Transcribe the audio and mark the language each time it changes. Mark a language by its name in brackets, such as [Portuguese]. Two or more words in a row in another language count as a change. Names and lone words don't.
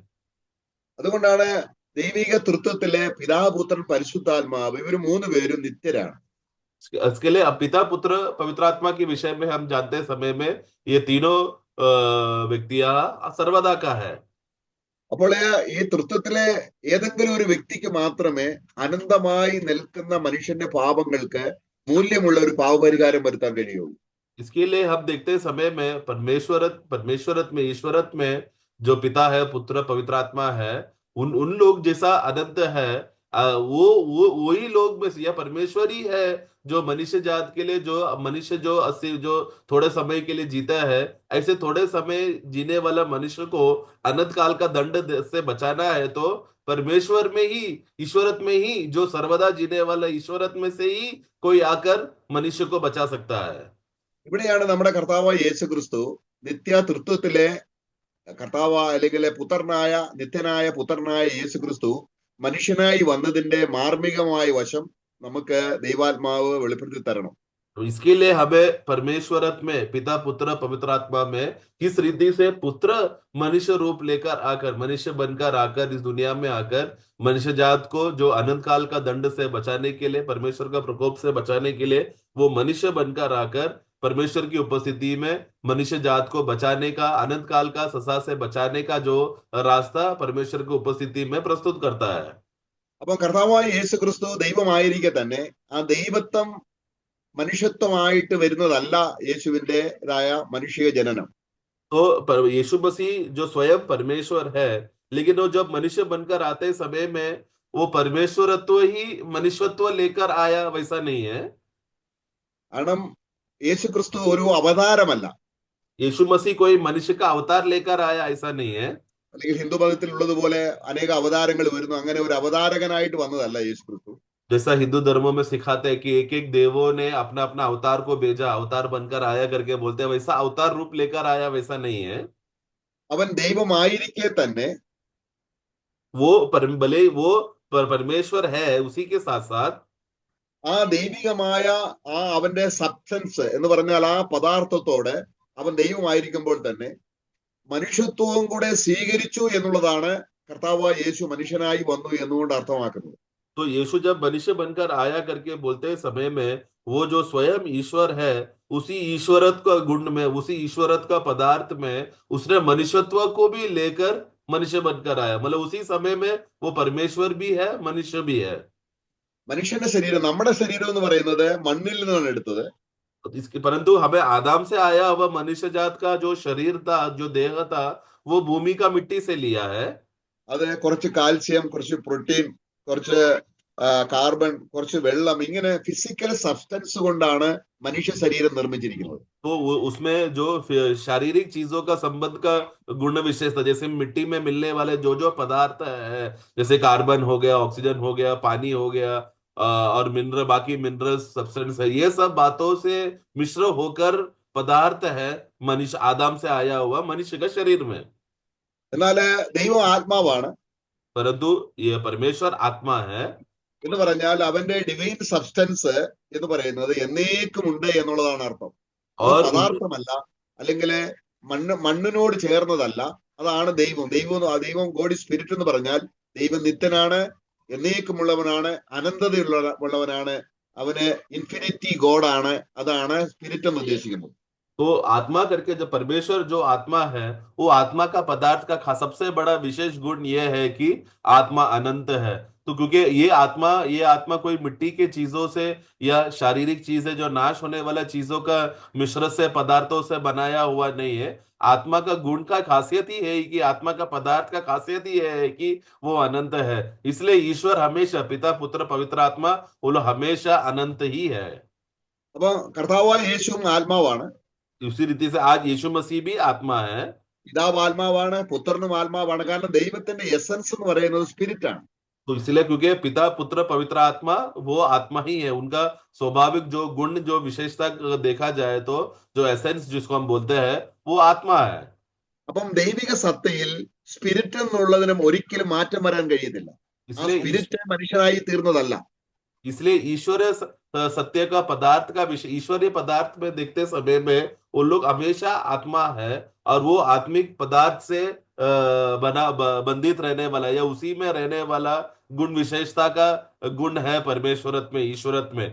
[Malayalam] അതുകൊണ്ടാണ് ദൈവിക തൃത്വത്തിലെ പിതാവ്, പുത്രൻ, പരിശുദ്ധാത്മാവ് ഇവർ മൂന്ന് പേരും നിത്യരാണ്. [Hindi] इसके लिए अब पिता, पुत्र, पवित्र आत्मा के विषय में हम जानते समय में ये तीनों व्यक्तियां सर्वदा का है। [Malayalam] അപ്പോൾ ഈ തൃത്വത്തിലെ ഏതെങ്കിലും ഒരു വ്യക്തിക്ക് മാത്രമേ അനന്തമായി നിൽക്കുന്ന മനുഷ്യന്റെ പാപങ്ങൾക്ക് മൂല്യമുള്ള ഒരു പാപപരിഹാരം വരുത്താൻ കഴിയുള്ളൂ. [Hindi] इसके लिए हम देखते समय में परमेश्वरत में, ईश्वरत में जो पिता है, पुत्र, पवित्र आत्मा है, उन उन लोग जैसा अनंत है, वो वही लोग में से या परमेश्वर ही है जो मनुष्य जात के लिए, जो मनुष्य जो जो थोड़े समय के लिए जीता है, ऐसे थोड़े समय जीने वाला मनुष्य को अनंत काल का दंड से बचाना है, तो परमेश्वर में ही, ईश्वरत में ही, जो सर्वदा जीने वाला ईश्वरत में से ही कोई आकर मनुष्य को बचा सकता है। [Malayalam] ഇവിടെയാണ് നമ്മുടെ കർത്താവായ യേശു ക്രിസ്തു നിത്യ തൃത്വത്തിലെ കർത്താവ് അല്ലെങ്കിൽ പുത്രനായ, നിത്യനായ പുത്രനായ യേശു ക്രിസ്തു മനുഷ്യനായി വന്നതിന്റെ മാർമികമായ വശം നമുക്ക് ദൈവാത്മാവ് വെളിപ്പെടുത്തി തരണം. [Hindi] तो इसके लिए हमें परमेश्वरत में, पिता, पुत्र, पवित्र आत्मा में किस रीति से पुत्र मनुष्य रूप लेकर आकर, मनुष्य बनकर आकर, इस दुनिया में आकर मनुष्य जात को जो अनंत काल का दंड से बचाने के लिए, परमेश्वर का प्रकोप से बचाने के लिए, वो मनुष्य बनकर आकर परमेश्वर की उपस्थिति में मनुष्य जात को बचाने का, अनंत काल का सजा से बचाने का जो रास्ता परमेश्वर की उपस्थिति में प्रस्तुत करता है। [Malayalam] അപ്പൊ കർത്താവായ യേശു ക്രിസ്തു ദൈവമായിരിക്കെ തന്നെ ആ ദൈവത്വം മനുഷ്യത്വമായിട്ട് വരുന്നതല്ല യേശുവിൻ്റെതായ മനുഷ്യ ജനനം. [Hindi] तो यीशु मसीह जो स्वयं परमेश्वर है, लेकिन वो जब मनुष्य बनकर आते समय में वो परमेश्वरत्व ही मनुष्यत्व लेकर आया, वैसा नहीं है। [Malayalam] കാരണം യേശു ക്രിസ്തു ഒരു അവതാരമല്ല. [Hindi] यीशु मसीह कोई मनुष्य का अवतार लेकर आया, ऐसा नहीं है। [Malayalam] അല്ലെങ്കിൽ ഹിന്ദു മതത്തിൽ ഉള്ളതുപോലെ അനേക അവതാരങ്ങൾ വരുന്നു, അങ്ങനെ ഒരു അവതാരകനായിട്ട് വന്നതല്ല യേശു ക്രിസ്തു. [Hindi] जैसा हिंदू धर्मों में सिखाते हैं कि एक एक देवों ने अपना अपना अवतार को भेजा, अवतार बनकर आया करके बोलते हैं, वैसा अवतार रूप लेकर आया, वैसा नहीं है। [Malayalam] അവൻ ദൈവമായിരിക്കെ തന്നെ [Hindi] भले वो परमेश्वर है, उसी के साथ साथ [Malayalam] ആ ദൈവികമായ ആ അവന്റെ സബ്സ്റ്റൻസ് എന്ന് പറഞ്ഞാൽ ആ പദാർത്ഥത്തോടെ അവൻ ദൈവമായിരിക്കുമ്പോൾ തന്നെ മനുഷ്യത്വവും കൂടെ സ്വീകരിച്ചു എന്നുള്ളതാണ് കർത്താവായ യേശു മനുഷ്യനായി വന്നു എന്നുകൊണ്ട് അർത്ഥമാക്കുന്നത്. [Hindi] तो यीशु जब मनुष्य बनकर आया करके बोलते समय में वो जो स्वयं ईश्वर है, उसी ईश्वरत्व का गुण में, उसी ईश्वरत्व का पदार्थ में उसने मनुष्यत्व को भी लेकर मनुष्य बनकर आया। मतलब उसी समय में वो परमेश्वर भी है, मनुष्य भी है। [Malayalam] മനുഷ്യന്റെ ശരീരം, നമ്മുടെ ശരീരം എന്ന് പറയുന്നത് മണ്ണിൽ നിന്നാണ് എടുത്തത്. [Hindi] तो इसके परंतु हमें आदम से आया हुआ मनुष्य जात का जो शरीर था, जो देह था, वो भूमि का मिट्टी से लिया है। [Malayalam] അത് കുറച്ച് കാൽസ്യം, കുറച്ച് പ്രോട്ടീൻ, കുറച്ച് കാർബൺ, കുറച്ച് വെള്ളം, ഇങ്ങനെ [English] physical substance [Malayalam] കൊണ്ടാണ് മനുഷ്യ ശരീരം നിർമ്മിച്ചിരിക്കുന്നത്. [Hindi] तो उसमें जो शारीरिक चीजों का संबंध का गुण विशेषता, जैसे मिट्टी में मिलने वाले जो जो पदार्थ है, जैसे कार्बन हो गया, ऑक्सीजन हो गया, पानी हो गया, और मिनरल, बाकी [English] mineral substance [Hindi] है, ये सब बातों से मिश्र होकर पदार्थ है मनुष्य, आदम से आया हुआ मनुष्य का शरीर में। [Malayalam] എന്നാല് ദൈവം ആത്മാവാണ് [Hindi] परंतु ये परमेश्वर आत्मा है। [Malayalam] എന്ന് പറഞ്ഞാൽ അവന്റെ [English] divine substance [Malayalam] എന്ന് പറയുന്നത് എന്നേക്കും ഉണ്ട് എന്നുള്ളതാണ് അർത്ഥം. അത് [Hindi] और [Malayalam] പദാർത്ഥമല്ല, അല്ലെങ്കിൽ മണ്ണിനോട് ചേർന്നതല്ല. അതാണ് ദൈവം. ദൈവം [English] God spirit [Malayalam] എന്ന് പറഞ്ഞാൽ ദൈവം നിത്യനാണ്, എന്നേക്കുമുള്ളവനാണ്, അനന്തതയുള്ളവനാണ്, അവന് ഇൻഫിനിറ്റി ഗോഡാണ്. അതാണ് സ്പിരിറ്റ് എന്ന് ഉദ്ദേശിക്കുന്നത്. [Hindi] तो आत्मा करके जब परमेश्वर जो आत्मा है, वो आत्मा का पदार्थ का सबसे बड़ा विशेष गुण यह है कि आत्मा अनंत है। तो क्योंकि ये आत्मा कोई मिट्टी के चीजों से या शारीरिक चीज है जो नाश होने वाला चीजों का मिश्रण से, पदार्थों से बनाया हुआ नहीं है। आत्मा का गुण का खासियत ही है कि आत्मा का पदार्थ का खासियत ही है कि वो अनंत है। इसलिए ईश्वर हमेशा, पिता पुत्र पवित्र आत्मा, वो लोग हमेशा अनंत ही है। [Malayalam] അപ്പൊ കർത്താവായ യേശുവും ആത്മാവാണ്, [Hindi] उसी रीति से आज यीशु मसीह भी आत्मा है। [Malayalam] പിതാവ് ആത്മാവാണ്, പുത്രനും ആത്മാവാണ്. കാരണം ദൈവത്തിന്റെ എസൻസ് എന്ന് പറയുന്നത് സ്പിരിറ്റ് ആണ്. [Hindi] तो इसलिए क्योंकि पिता पुत्र पवित्र आत्मा वो आत्मा ही है, उनका स्वाभाविक जो गुण, जो विशेषता देखा जाए तो जो एसेंस जिसको हम बोलते हैं, वो आत्मा है। [Malayalam] അപ്പം ദൈവിക സത്തയിൽ സ്പിരിറ്റ് എന്നുള്ളതിനും ഒരിക്കലും മാറ്റം വരാൻ കഴിയത്തില്ല. ആ [Hindi] इसलिए [Malayalam] സ്പിരിറ്റ് മനുഷ്യനായി തീർന്നതല്ല. [Hindi] इसलिए ईश्वरीय सत्य का पदार्थ का विषय, ईश्वरीय पदार्थ में देखते समय में वो लोग हमेशा आत्मा है, और वो आत्मिक पदार्थ से बंधित रहने वाला या उसी में रहने वाला गुण विशेषता का गुण है परमेश्वरत में, ईश्वरत में।